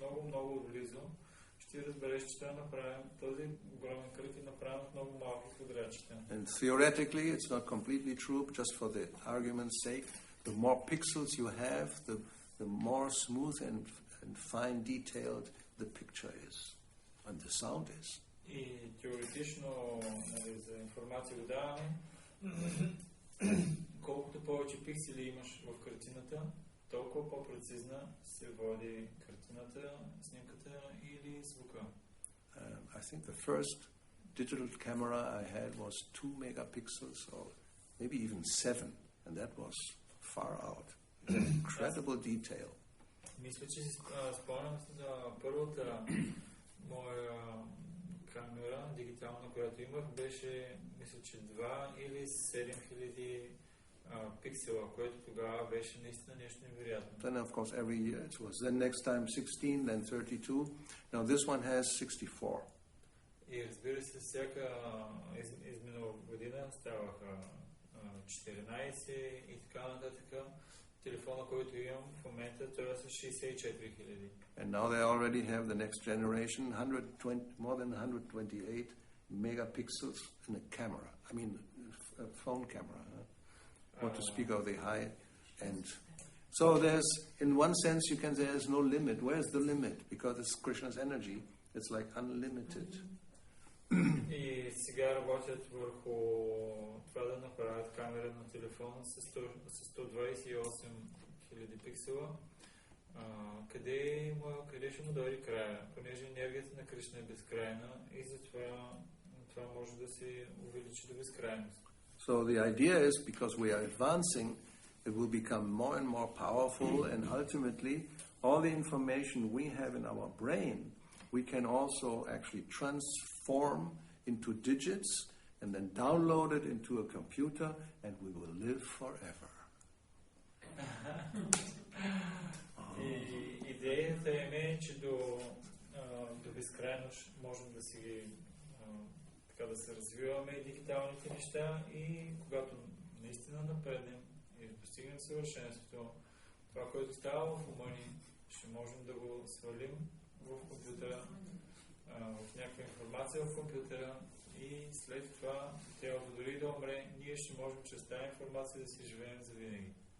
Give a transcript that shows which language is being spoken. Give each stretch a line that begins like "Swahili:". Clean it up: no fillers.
Bulgarian: много отблизо, ще разбереш, че той е направен, този огромен кръг е направен от много малки квадратчета.
English: And theoretically, it's not completely true, but just for the argument's sake, the more pixels you have, the more smooth and fine detailed the picture is, and the sound is.
Bulgarian: И теоретично, за информация го даваме, колкото повече пиксели имаш в картината, толкова по-прецизна се води картината, снимката или звука.
English: I think the first digital camera I had was 2 megapixels or maybe even 7, and that was far out. Incredible detail.
Bulgarian: Мисля, че си спомням за първата моя камера, дигитална, която имах, беше, мисля, че 2 или 7000 пиксела, което тогава беше наистина нещо невероятно.
English: Then of course every year it was. Then next time 16, then 32. Now this one has 64.
Bulgarian: И разбира се, всяка изминала година ставаха 14 и така нататък. Телефона, който имам в момента, той е с 64 000.
English: And now they already have the next generation, more than 128 megapixels in a camera. I mean, a phone camera. Not to speak of the high end. So there's, in one sense, you can say there's no limit. Where's the limit? Because it's Krishna's energy. It's like unlimited.
Bulgarian: И сега работят върху това да направят камера на телефона с 128 000 пиксела. Къде ще му дойде края? Понеже енергията на Кришна е безкрайна и затова това може да се увеличи до безкрайност.
English: So the idea is, because we are advancing, it will become more and more powerful, and ultimately all the information we have in our brain, we can also actually transform into digits and then download it into a computer, and we will live forever.
Bulgarian: Идеята е, че до безкрайност можем да си да се развиваме дигиталните неща и когато наистина напреднем и постигнем съвършенството, това, което става в ума ни, ще можем да го свалим в компютъра, в някаква информация в компютъра и след това тялото дори да умре, ние ще можем чрез тази информация да си живеем завинаги.